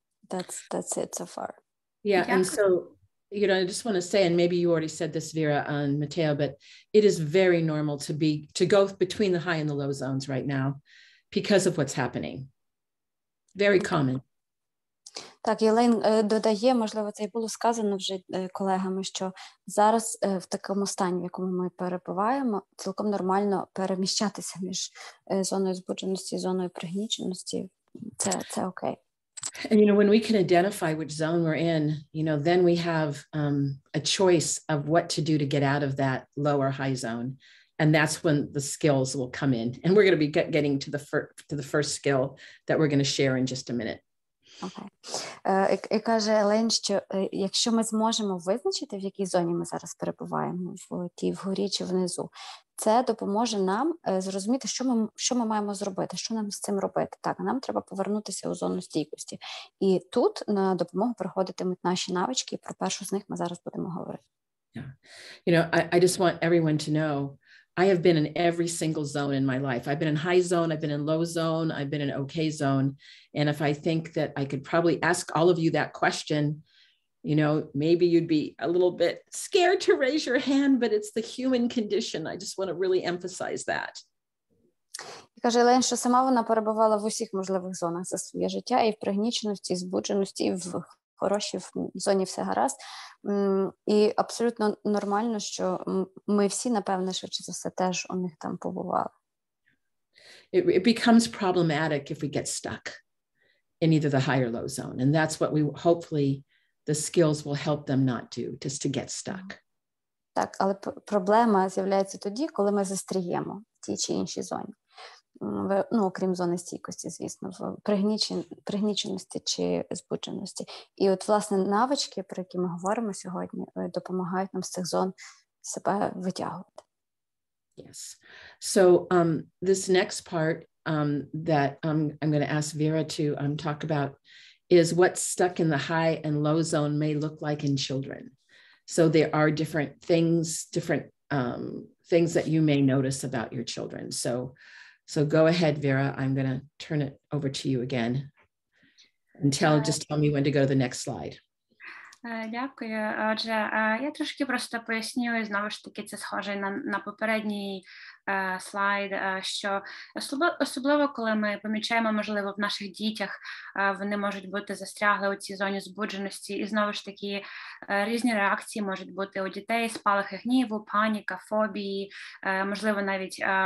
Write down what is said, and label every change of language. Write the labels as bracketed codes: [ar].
[en] That's it so far. Yeah, and so, I just want to say, and maybe you already said this, Vera and Matteo, but it is very normal to go between the high and the low zones right now because of what's happening. Very common. [uk] Так, Єлейн додає, можливо, це і було сказано вже колегами, що зараз в такому стані, в якому ми перебуваємо, цілком нормально переміщатися між зоною збудженості і зоною пригніченості. Це окей. [en] And, when we can identify which zone we're in, then we have a choice of what to do to get out of that low or high zone. And that's when the skills will come in. And we're going to be getting to the first skill that we're going to share in just a minute. [uk] Окей. І каже Елен, що якщо ми зможемо визначити, в якій зоні ми зараз перебуваємо, в тій вгорі чи внизу, це допоможе нам зрозуміти, що ми маємо зробити, що нам з цим робити. Так, нам треба повернутися у зону стійкості. І тут на допомогу приходитимуть наші навички, і про першу з них ми зараз будемо говорити. [en] Yeah. I just want everyone to know I have been in every single zone in my life. I've been in high zone, I've been in low zone, I've been in okay zone. And if I think that I could probably ask all of you that question, maybe you'd be a little bit scared to raise your hand, but it's the human condition. I just want to really emphasize that. [uk] І каже Елен, що сама вона перебувала в усіх можливих зонах за своє життя, і в пригніченості, і в збудженості, і в хорошій, в зоні все гаразд. І абсолютно нормально, що ми всі, напевне, швидше за все, теж у них там побували. [en] It becomes problematic if we get stuck in either the high or low zone. And that's what hopefully the skills will help them not do, just to get stuck. [uk] Так, але проблема з'являється тоді, коли ми застріємо в тій чи іншій зоні. Окрім зони стійкості, звісно, в пригніченості чи збудженості. І от, власне, навички, про які ми говоримо сьогодні, допомагають нам з цих зон себе витягувати. [en] Yes. So this next part that I'm going to ask Vera to talk about is what stuck in the high and low zone may look like in children. So there are different things that you may notice about your children. So go ahead, Vera. I'm going to turn it over to you again. And just tell me when to go to the next slide. [uk] Дякую. Отже, я трошки просто поясню, і знову ж таки це схоже на попередній слайд, що особливо, коли ми помічаємо, можливо, в наших дітях, вони можуть бути застрягли у цій зоні збудженості, і знову ж таки різні реакції можуть бути у дітей, спалахи гніву, паніка, фобії, можливо, навіть